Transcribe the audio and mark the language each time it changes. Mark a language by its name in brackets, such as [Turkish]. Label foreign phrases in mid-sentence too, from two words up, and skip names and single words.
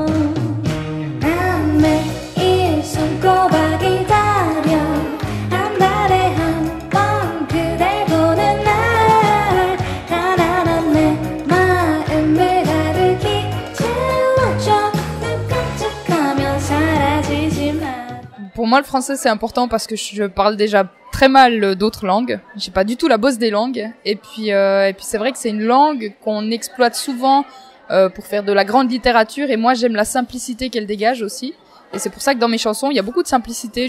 [Korean] 난 매일 손꼽아 기다려. 한 달에 한 번 그댈 보는 날. 가난한 내 마음을 가득히 채워줘. 눈 깜짝하면 사라지지만. [French] Pour moi, le français, c'est important parce que je parle déjà très mal d'autres langues. J'ai pas du tout la bosse des langues. Et puis c'est vrai que c'est une langue qu'on exploite souvent pour faire de la grande littérature. Et moi, j'aime la simplicité qu'elle dégage aussi. Et c'est pour ça que dans mes chansons, il y a beaucoup de simplicité.